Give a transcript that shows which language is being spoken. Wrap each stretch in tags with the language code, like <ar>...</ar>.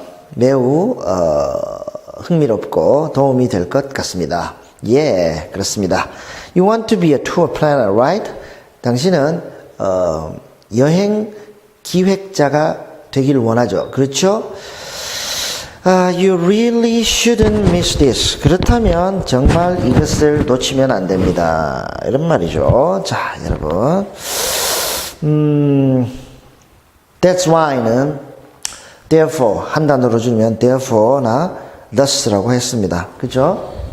<ko>매우 흥미롭고 도움이 될 것 같습니다. 예, 그렇습니다.</ko> <en>You want to be a tour planner, right?</en> <ko>당신은 여행 기획자가 되길 원하죠. 그렇죠?</ko> <en>You really shouldn't miss this.</en> <ko>그렇다면 정말 이것을 놓치면 안 됩니다. 이런 말이죠. 자, 여러분. That's why는 therefore 한 단어로 줄이면 therefore나 thus라고 했습니다. 그죠?</ko>